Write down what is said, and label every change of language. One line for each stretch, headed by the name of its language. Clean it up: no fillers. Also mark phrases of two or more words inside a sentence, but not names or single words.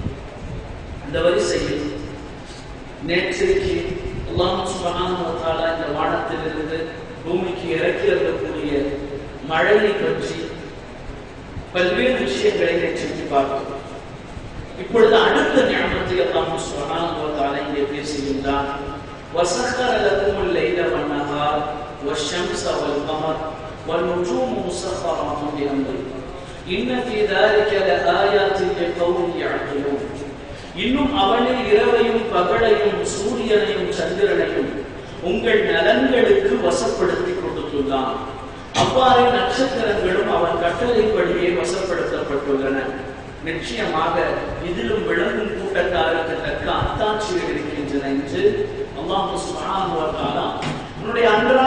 Tamil: இந்த வரிசையில் நேற்றைக்கு அல்லாஹ்
Arabic: سبحانه وتعالى
Tamil: இந்த வானத்திலிருந்து பூமிக்கு இறக்கி இருக்கக்கூடிய மழையை பற்றி பல்வேறு விஷயங்களை நேற்றைக்கு பார்த்தோம். இப்பொழுது அடுத்த நியமத்தை அல்லாஹ்
Arabic: سبحانه وتعالى
Tamil: இங்கே பேசுகின்றான்.
Arabic: وَسَخَّرَ لَكُمُ اللَّيْلَ وَالنَّهَارَ وَالشَّمْسَ وَالْقَمَرَ وَالنُّجُومُ مُسَخَّرَاتٌ بِأَمْرِهِ إِنَّ فِي ذَلِكَ لَآيَاتٍ لِقَوْمٍ يَعْقِلُونَ.
Tamil: இன்னும் அவனே இரவையும் பகலையும் சூரியனையும் சந்திரனையும் உங்கள் நலன்களுக்கு வசப்படுத்தி கொடுத்துள்ளான். அவ்வாறே நட்சத்திரங்களும் அவன் கட்டளைப்படியே வசப்படுத்தப்பட்டுள்ளன. நிச்சயமாக இதிலும் விளங்கும் கூட்டத்தாருக்கு தக்க அத்தாட்சிகள் இருக்கின்றன என்று அல்லாஹ்
Arabic: سبحانه وتعالى
Tamil: நம்முடைய அன்றாட